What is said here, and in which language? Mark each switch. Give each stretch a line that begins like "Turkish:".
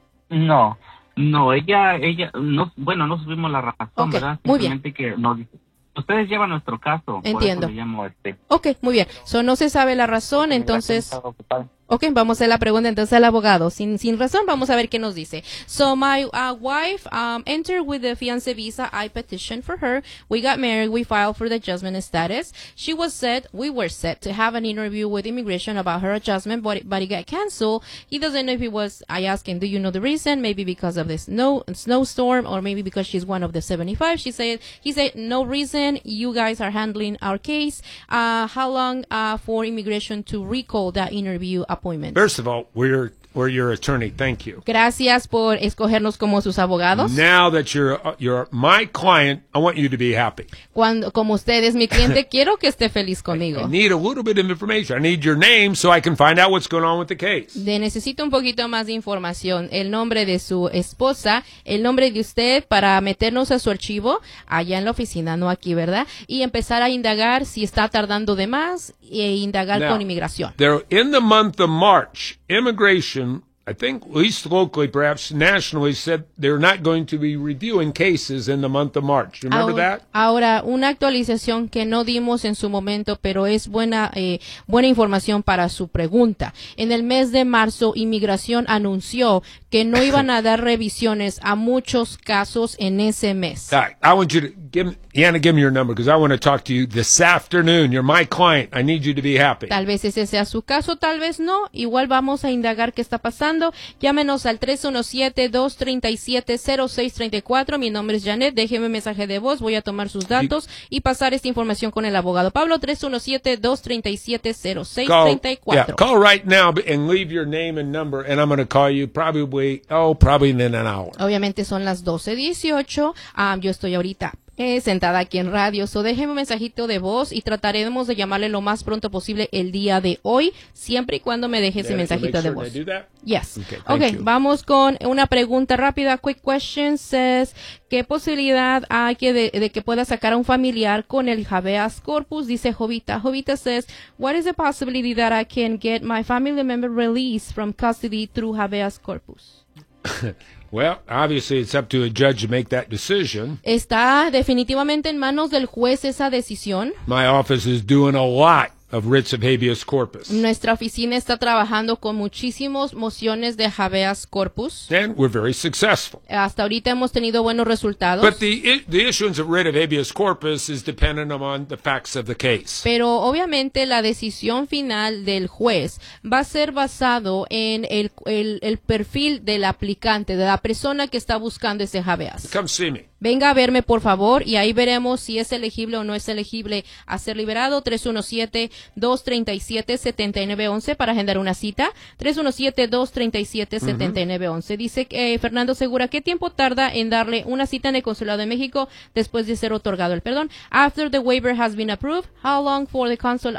Spanish: No, ella no, bueno, no subimos la razón, okay, ¿verdad? Muy bien. Que ustedes llevan nuestro caso. Entiendo. Por eso le llamo Okay, muy bien. So, no se sabe la razón, entonces. Okay, vamos a hacer la pregunta entonces al abogado. Sin razón, vamos a ver qué nos dice.
English: So my wife entered with the fiancé visa. I petitioned for her. We got married. We filed for the adjustment status. We were set to have an interview with immigration about her adjustment, but it got canceled. He doesn't know if it was. I asked him, do you know the reason? Maybe because of this snowstorm, or maybe because she's one of the 75. He said no reason. You guys are handling our case. How long for immigration to recall that interview appointment? First of all, we're your attorney. Thank you.
Spanish: Gracias por escogernos como sus abogados.
English: Now that you're my client, I want you to be happy.
Spanish: Cuando, como usted es mi cliente, quiero que esté feliz conmigo.
English: I need a little bit of information. I need your name so I can find out what's going on with the case.
Spanish: De necesito un poquito más de información. El nombre de su esposa, el nombre de usted para meternos a su archivo allá en la oficina, no aquí, ¿verdad? Y empezar a indagar si está tardando de más e indagar
English: now,
Spanish: con inmigración.
English: They're in the month of March, immigration, I think, at least locally, perhaps nationally, said they're not going to be reviewing cases in the month of March. Remember that?
Spanish: Ahora, una actualización que no dimos en su momento, pero es buena información para su pregunta. En el mes de marzo, inmigración anunció que no iban a dar revisiones a muchos casos en ese mes.
English: All right, I want you to give me your number because I want to talk to you this afternoon. You're my client. I need you to be happy.
Spanish: Tal vez ese sea su caso, tal vez no. Igual vamos a indagar qué está pasando. Llámenos al 317-237-0634. Mi nombre es Janet. Déjeme un mensaje de voz. Voy a tomar sus datos y pasar esta información con el abogado Pablo. 317-237-0634.
English: Call right now and leave your name and number and I'm going to call you probably in an hour.
Spanish: Obviamente son las 12:18. Yo estoy ahorita sentada aquí en radio, so déjeme un mensajito de voz y trataremos de llamarle lo más pronto posible el día de hoy, siempre y cuando me deje ese mensajito de voz.
English: Yes. Okay,
Spanish: vamos con una pregunta rápida.
English: Quick question says,
Spanish: ¿qué posibilidad hay que de que pueda sacar a un familiar con el habeas corpus? Dice Jovita.
English: Jovita says, what is the possibility that I can get my family member released from custody through habeas corpus? Well, obviously it's up to a judge to make that decision.
Spanish: Está definitivamente en manos del juez esa decisión.
English: My office is doing a lot of writs of habeas corpus.
Spanish: Nuestra oficina está trabajando con muchísimas mociones de habeas corpus.
English: And we're very successful.
Spanish: Hasta ahorita hemos tenido buenos resultados.
English: But the issuance of writ of habeas corpus is dependent on the facts of the case.
Spanish: Pero obviamente la decisión final del juez va a ser basado en el perfil del aplicante, de la persona que está buscando ese habeas.
English: Come see me.
Spanish: Venga a verme, por favor, y ahí veremos si es elegible o no es elegible a ser liberado. 317-237-7911 para agendar una cita. 317-237-7911. Uh-huh. Dice Fernando Segura, ¿qué tiempo tarda en darle una cita en el Consulado de México después de ser otorgado el perdón?
English: After the waiver has been approved, how long for the consular